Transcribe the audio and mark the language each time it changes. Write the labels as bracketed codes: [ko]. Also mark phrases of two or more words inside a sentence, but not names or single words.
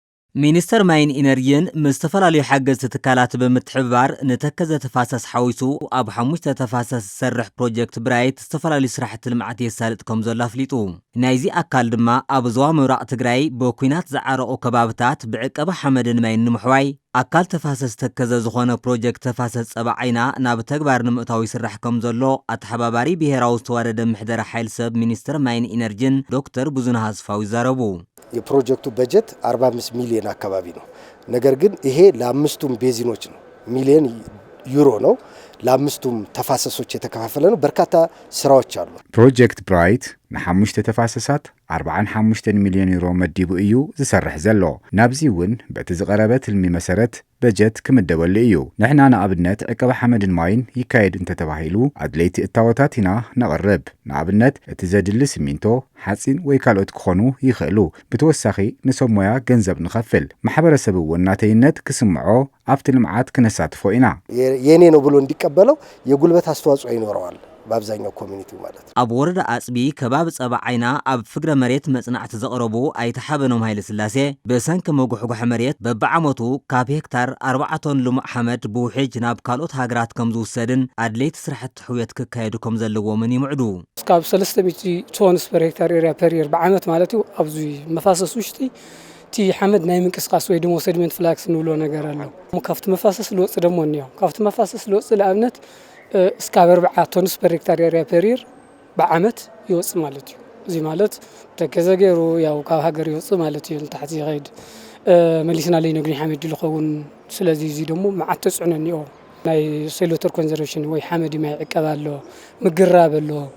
[ti] ሚኒስተር ማይን ኢነርጂን ምስተፈላለዩ ሓገዝቲ ትካላት ብምትሕብባር ንተከዘ ተፋሰስ ሓዊሱ ኣብ 5 ተፋሰስ ዝሰርሕ ፕሮጀክት ብራይት ዝተፈላለዩ ስራሕቲ ልምዓት የሳልጥ ከም ዘሎ ኣፍሊጡ ናይዚ ኣካል ድማ ኣብ ዞባ ምብራቕ ትግራይ ብኩናት ዝዓረቑ ከባቢታት ብዕቀባ ሓመድን ማይን ንምሕዋይ ኣካል ተፋሰስ ተከዘ ዝኾነ ፕሮጀክት ተፋሰስ ጸባ ዓይና ናብ ተግባር ንምእታዊ ይስራሕ ከም ዘሎ ኣተሓባባሪ ብሄራዊ ዝተዋደደ ምሕደራ ሓይል ሰብ ሚኒስተር ማይን ኢነርጂን ዶክተር ብዙነህ አስፋው ይዛረቡ። [am] የፕሮጀክቱ በጀት 45 ሚሊዮን አካባቢ ነው። ነገር ግን ይሄ ለአምስቱም ቤዚኖች ነው፣ ሚሊዮን ዩሮ ነው። ለአምስቱም ተፋሰሶች የተከፋፈለ ነው። በርካታ ስራዎች አሉ። [ti] ፕሮጀክት ብራይት ንሓሙሽተ ተፋሰሳት 45 ሚሊዮን ዩሮ መዲቡ እዩ ዝሰርሕ ዘሎ። ናብዚውን በቲ ዝቀረበ ትልሚ መሰረት በጀት ክምደበሉ እዩ። ንሕና ንኣብነት ዕቀባ ሓመድን ማይን ይካየድ እንተተባሂሉ ኣድለይቲ እታወታት ኢና ነቕርብ። ንኣብነት እቲ ዘድሊ ሲሚንቶ፣ ሓፂን ወይ ካልኦት ክኾኑ ይኽእሉ። ብተወሳኺ ንሰብ ሞያ ገንዘብ ንኸፍል። ማሕበረሰብ እውን ናተይነት ክስምዖ ኣብቲ ልምዓት ክነሳትፎ ኢና። [am] የኔ ነው ብሎ እንዲቀበለው የጉልበት አስተዋጽኦ ይኖረዋል። በአብዛኛው ኮሚኒቲው ማለት [ti] ኣብ ወረዳ አጽቢ ከባቢ ጸባ ዓይና ኣብ ፍግረ መሬት መጽናዕቲ ዘቕረቡ ኣይተሓበኖም ኃይለ ስላሴ በሰንኪ መጉሕጉሕ መሬት በብዓመቱ ካብ ሄክታር 4 ቶን ልሙዕ ሓመድ ብውሕጅ ናብ ካልኦት ሃገራት ከም ዝውሰድን ኣድለይቲ ስራሕቲ ሕውየት ክካየዱ ከም ዘለዎምን ይምዕዱ። ካብ 300 ቶን [en] per hectare area per year [ti] ብዓመት ማለት እዩ። ኣብዚ መፋሰስ ውሽጢ ቲ ሓመድ ናይ ምንቅስቃስ ወይ ደሞ [en] sediment flux [ti] ንብሎ ነገር ኣሎ። ካብቲ መፋሰስ ልወጽ ደሞ እንዮ ካብቲ መፋሰስ ልወጽ ለኣብነት እስካብ 4 ቶን [en] per hectare area per year [ti] ብዓመት ይወጽ ማለት እዩ። እዚ ማለት ተከዘ ገይሩ ያው ካብ ሃገር ይወጽ ማለት እዩ። ንታሕቲ ይኸይድ መሊስና ላይ ነግኒ ሓመድ ይልኸውን። ስለዚህ እዚ ደሞ መዓት ተጽዕኖ እንዮ ናይ ሴሎተር ኮንዘርቬሽን ወይ ሓመድ ማይ ዕቀባ ኣሎ፣ ምግራብ ኣሎ፣